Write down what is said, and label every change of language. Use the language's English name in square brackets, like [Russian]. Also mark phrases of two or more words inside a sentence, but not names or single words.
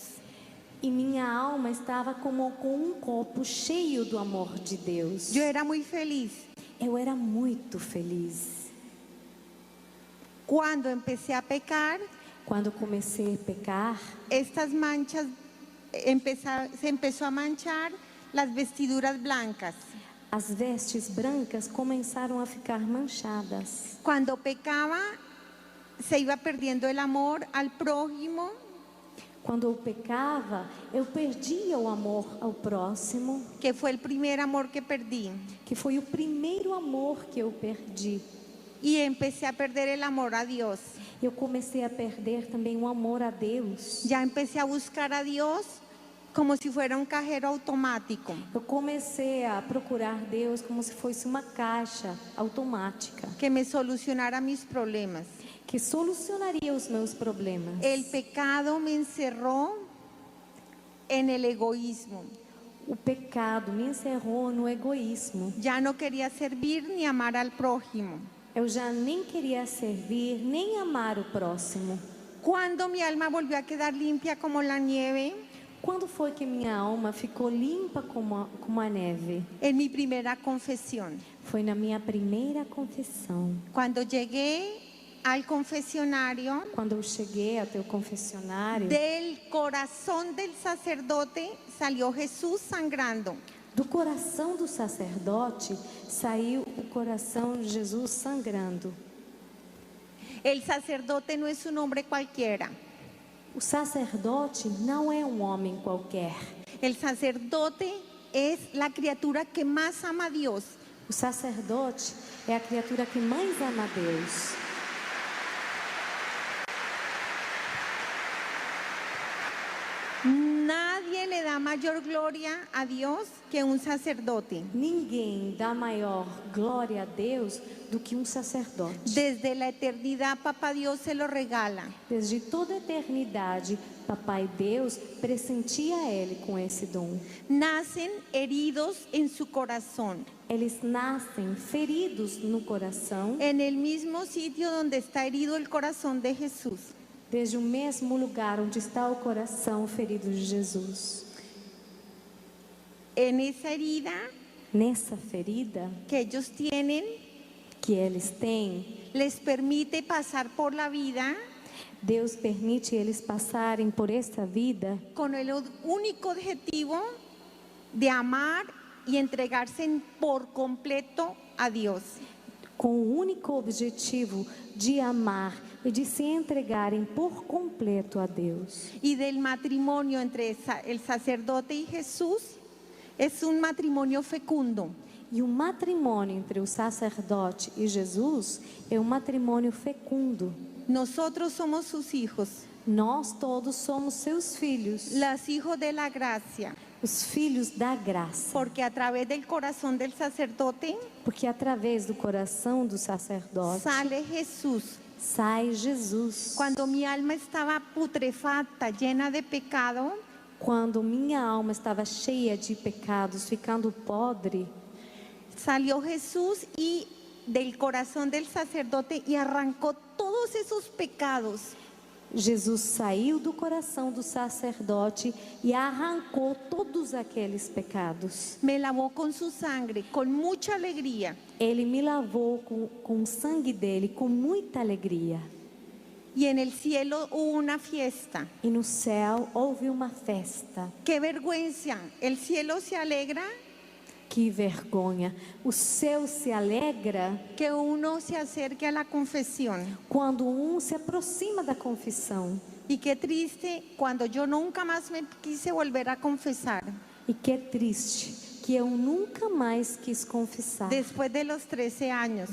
[Portuguese] E minha alma estava como com um copo cheio do amor de Deus. [Spanish] Yo era muy feliz. [Portuguese] Eu era muito feliz. [Spanish] Cuando empecé a pecar, [Portuguese] Quando comecei a pecar, [Spanish] estas manchas, se empezó a manchar las vestiduras blancas. [Portuguese] as vestes brancas começaram a ficar manchadas. [Spanish] Cuando pecaba, se iba perdiendo el amor al prójimo, [Portuguese] Quando eu pecava, eu perdia o amor ao próximo, [Spanish] que fue el primer amor que perdí. [Portuguese] que foi o primeiro amor que eu perdi. [Spanish] Y empecé a perder el amor a Dios. [Portuguese] Eu comecei a perder também o amor a Deus. [Spanish] Ya empecé a buscar a Dios como si fuera un cajero automático. [Portuguese] Eu comecei a procurar Deus como se fosse uma caixa automática, [Spanish] Que me solucionara mis problemas. [Portuguese] que solucionaria os meus problemas. [Spanish] El pecado me encerró en el egoísmo. [Portuguese] O pecado me encerrou no egoísmo. [Spanish] Ya no quería servir ni amar al prójimo. [Portuguese] Eu já nem queria servir, nem amar o próximo. [Spanish] Cuando mi alma volvió a quedar limpia como la nieve, [Portuguese] Quando foi que minha alma ficou limpa como a neve? [Spanish] en mi primera confesión. [Portuguese] Foi na minha primeira confissão. [Spanish] Cuando llegué al confesionario, [Portuguese] Quando eu cheguei até o confessionário, [Spanish] del corazón del sacerdote salió Jesús sangrando. [Portuguese] do coração do sacerdote saiu o coração de Jesus sangrando. [Spanish] El sacerdote no es un hombre cualquiera. [Portuguese] O sacerdote não é um homem qualquer. [Spanish] El sacerdote es la criatura que más ama a Dios. [Portuguese] O sacerdote é a criatura que mais ama a Deus. [Spanish] Nadie le da mayor gloria a Dios que un sacerdote. [Portuguese] Ninguém dá maior glória a Deus do que um sacerdote. [Spanish] Desde la eternidad, Papá Dios se lo regala. [Portuguese] Desde toda a eternidade, Papai Deus presentia Ele com esse dom. [Spanish] Nacen heridos en su corazón, [Portuguese] Eles nascem feridos no coração, [Spanish] en el mismo sitio donde está herido el corazón de Jesús. [Portuguese] desde o mesmo lugar onde está o coração ferido de Jesus. [Spanish] En esa herida [Portuguese] Nessa ferida [Spanish] que ellos tienen, [Portuguese] que eles têm, [Spanish] les permite pasar por la vida [Portuguese] Deus permite eles passarem por esta vida [Spanish] con el único objetivo de amar y entregarse por completo a Dios. [Portuguese] com o único objetivo de amar e de se entregarem por completo a Deus. [Spanish] Y del matrimonio entre el sacerdote y Jesús es un matrimonio fecundo. [Portuguese] E o matrimônio entre o sacerdote e Jesus é um matrimônio fecundo. [Spanish] Nosotros somos sus hijos, [Portuguese] Nós todos somos seus filhos, [Spanish] los hijos de la gracia, [Portuguese] os filhos da graça. [Spanish] porque a través del corazón del sacerdote [Portuguese] Porque através do coração do sacerdote [Spanish] sale Jesús. [Portuguese] sai Jesus. [Spanish] Cuando mi alma estaba putrefacta, llena de pecado, [Portuguese] Quando minha alma estava cheia de pecados, ficando podre, [Spanish] salió Jesús y del corazón del sacerdote y arrancó todos esos pecados. [Portuguese] Jesus saiu do coração do sacerdote e arrancou todos aqueles pecados. [Spanish] Me lavó con su sangre, con mucha alegría. [Portuguese] Ele me lavou com o sangue dele, com muita alegria. [Spanish] Y en el cielo hubo una fiesta. [Portuguese] E no céu houve uma festa. [Spanish] ¡Qué vergüenza! El cielo se alegra [Portuguese] Que vergonha! O céu se alegra [Spanish] que uno se acerque a la confesión. [Portuguese] quando se aproxima da confissão. [Spanish] Y qué triste cuando yo nunca más me quise volver a confesar. [Portuguese] E que triste que eu nunca mais quis confessar. [Spanish] Después de los 13 años.